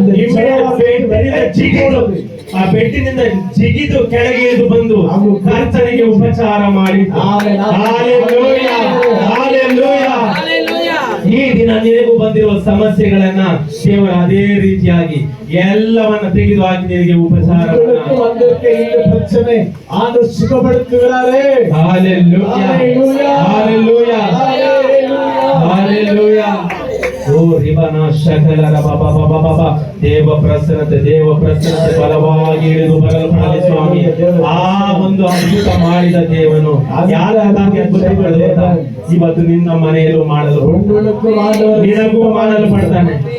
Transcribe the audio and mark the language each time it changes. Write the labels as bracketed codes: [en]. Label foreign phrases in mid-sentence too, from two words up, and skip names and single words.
[kn] ಆ ಬೆಟ್ಟಿನಿಂದ ಜಿಗಿದು ಕೆಳಗೆ ಇಳಿದು ಬಂದು ಕರ್ತನಿಗೆ ಉಪಚಾರ ಮಾಡಿ. ಈ ದಿನ ನಿನಗೂ ಬಂದಿರುವ ಸಮಸ್ಯೆಗಳನ್ನ ದೇವರ ಅದೇ ರೀತಿಯಾಗಿ ಎಲ್ಲವನ್ನ ತೆಗೆದು ಹಾಕಿ ನಿನಗೆ ಉಪಚಾರವನ್ನ [ta] உங்களுக்கு வந்திருக்க இந்த பிரச்சனை ஆண்டவர் சுகப்படுத்துகிறாரே. [en] Hallelujah. Hallelujah. Hallelujah. Hallelujah. Hallelujah. [kn] ಓ ರಿಬನ ಶಕಲ ರಬಬಬಬಬ ದೇವ ಪ್ರಸನ್ನತೆ ಬಲವಾಗಿ ಇಳಿದು ಬರಲ್ಪಡಲಿ ಸ್ವಾಮಿ. ಆ ಒಂದು ಅದ್ಭುತ ಮಾಡಿದ ದೇವನು ಯಾರಿಗಾಗಿ ಅದ್ಭುತ ಮಾಡಿದ ಇವತ್ತು ನಿನ್ನ ಮನೆಯಲ್ಲೂ ಮಾಡಲು [ta] உங்களுக்கும் ஆண்டவர் [kn] ನಿನಗೂ ಮಾಡಲು ಪಡ್ತಾನೆ.